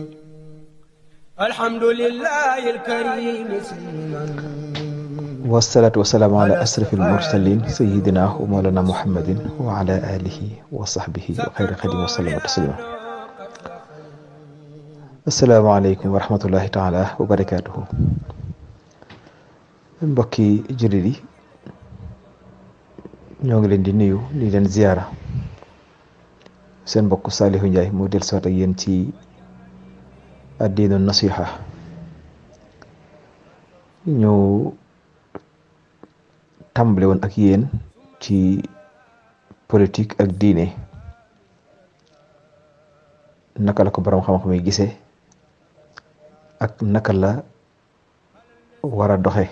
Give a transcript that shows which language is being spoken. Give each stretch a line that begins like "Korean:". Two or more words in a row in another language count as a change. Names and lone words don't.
Arabic: الحمد لله الكريم سلما والصلاة والسلام على أشرف المرسلين سيدنا ومولانا محمد وعلى آله وصحبه وخير خديم وسلم تسليما. السلام عليكم ورحمة الله تعالى وبركاته.
Wolof: mbokki jullit yi ñoo ngi leen di nuyu di leen ziyaara. seen mbokk Saliou Ndiaye moo del soot ak yéen ci addiinu nasiha. ñu tàmbale woon ak yéen ci politique ak diine, naka la ko boroom xam-xam yi gisee ak naka la war a doxe.